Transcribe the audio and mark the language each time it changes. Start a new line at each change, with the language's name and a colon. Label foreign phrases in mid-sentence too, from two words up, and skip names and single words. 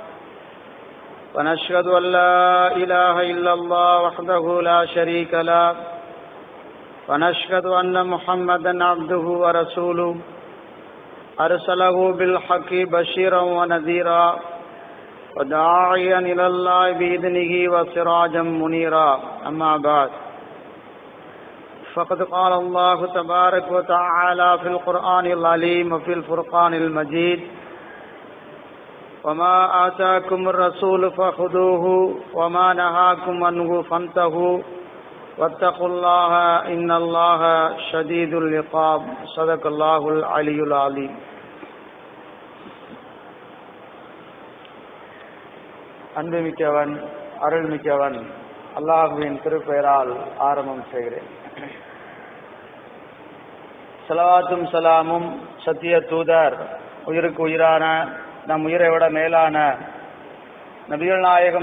Arabic: ونشهد أن لا إله إلا الله وحده لا شريك له ونشهد أن محمدا عبده ورسوله أرسله بالحق بشيرا ونذيرا وداعيا إلى الله بإذنه وسراجا منيرا أما بعد فقد قال الله تبارك وتعالى في القرآن العليم وفي الفرقان المجيد وما آتاكم الرسول فخذوه وما نهاكم عنه فانتهوا واتقوا الله إن الله شديد العقاب صدق الله العلي العظيم.
Tamil: அன்புமிக்கவன் அருள்மிக்கவன் அல்லாஹ்வின் திருப்பெயரால் ஆரம்பம் செய்கிறேன். ஸலவாத்தும் சலாமும் சத்திய தூதர் உயிருக்கு உயிரான நம் உயிரை விட மேலான நபிகள் நாயகம்